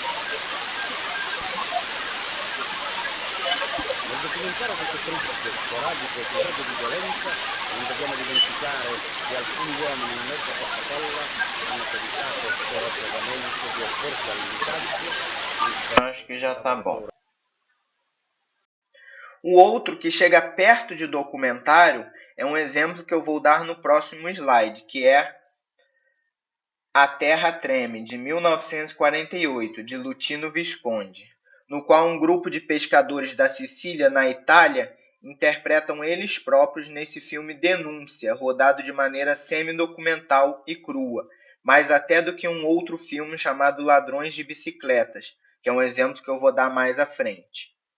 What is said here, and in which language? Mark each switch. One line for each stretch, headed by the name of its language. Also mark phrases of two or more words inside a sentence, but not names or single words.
Italian: Nel documentare questo triste, sporadico episodio di violenza non dobbiamo dimenticare che alcuni uomini in mezzo a questa folla hanno tentato coraggiosamente di opporsi al linchaggio.
Portuguese: Acho que já tá bom. O outro que chega perto de documentário é um exemplo que eu vou dar no próximo slide, que é A Terra Treme, de 1948, de Luchino Visconti, no qual um grupo de pescadores da Sicília, na Itália, interpretam eles próprios nesse filme Denúncia, rodado de maneira semi-documental e crua, mais até do que um outro filme chamado Ladrões de Bicicletas, que é um exemplo que eu vou dar mais à frente.